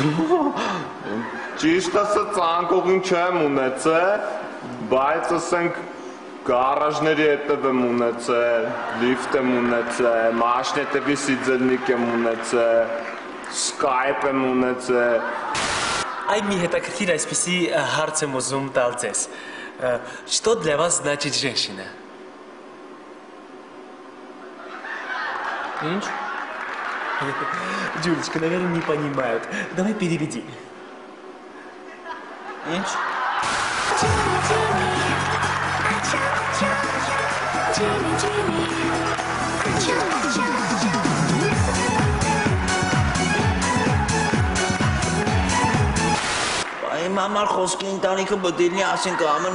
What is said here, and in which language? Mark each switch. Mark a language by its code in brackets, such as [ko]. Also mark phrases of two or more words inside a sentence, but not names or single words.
[hy] Ճիշտ ասած անկողին չեմ ունեցել, բայց ասենք գարաժների հետև եմ ունեցել, լիֆտ եմ ունեցել, մաշին հետևի սիձելնիկ եմ ունեցել, սկայպ եմ ունեցել։ Այ մի հետաքրքիր այսպիսի հարց եմ ուզում տալ ձեզ։ [ru] Что для вас значит женщина? [hy] Ինչ? [ru] Джулечка, наверное, не понимают. Давай переведи. [hy] Ինչ? Իմ համար խոսքի ընտանիքը պետք է լինի, ասենք ամեն